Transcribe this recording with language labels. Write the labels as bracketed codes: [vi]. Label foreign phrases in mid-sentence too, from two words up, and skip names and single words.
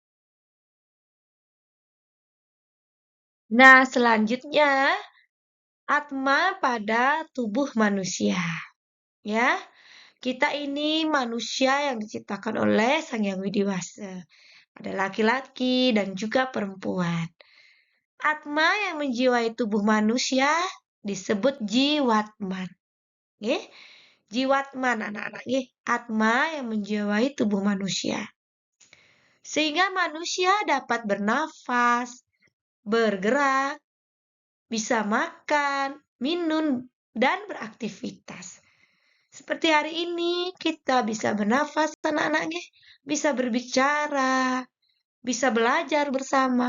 [id] Nah, selanjutnya Atma pada tubuh manusia. Ya, kita ini manusia yang diciptakan oleh Sang Yang Widi Wasa. Ada laki-laki dan juga perempuan. Atma yang menjiwai tubuh manusia disebut jiwatman. Nggih, jiwatman anak-anak nggih. Atma yang menjiwai tubuh manusia. Sehingga manusia dapat bernafas, bergerak, bisa makan, minum, dan beraktivitas. Seperti hari ini kita bisa bernafas anak-anak nggih, bisa berbicara, bisa belajar bersama.